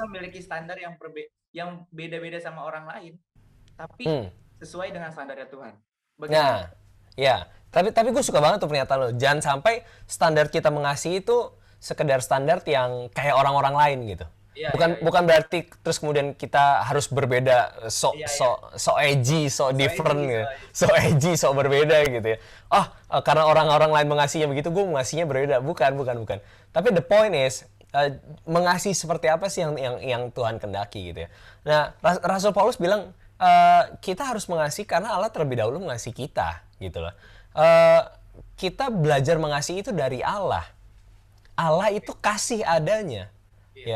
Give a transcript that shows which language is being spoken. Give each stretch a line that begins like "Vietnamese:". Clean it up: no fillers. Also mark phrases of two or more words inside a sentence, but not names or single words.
Indonesian: kita memiliki standar yang beda-beda sama orang lain, tapi Hmm. sesuai dengan standarnya Tuhan. Nah, Bagaimana? ya. Tapi gue suka banget tuh pernyataan lo. Jangan sampai standar kita mengasihi itu sekedar standar yang kayak orang-orang lain gitu. Iya, iya, Bukan iya. bukan berarti terus kemudian kita harus berbeda, so Iya, iya.
English: so so edgy, so So different edgy,
Indonesian: gitu.
English: so edgy. So edgy,
Indonesian: so berbeda gitu ya. Karena orang-orang lain mengasihinya begitu, gue mengasihinya berbeda. Bukan. Tapi
English: the point is
Indonesian: mengasihi seperti apa sih yang Tuhan kendaki gitu ya. Nah, Rasul Paulus bilang kita harus mengasihi karena Allah terlebih dahulu mengasihi kita gitu loh. Eh, kita belajar mengasihi itu dari Allah. Allah itu kasih adanya, ya.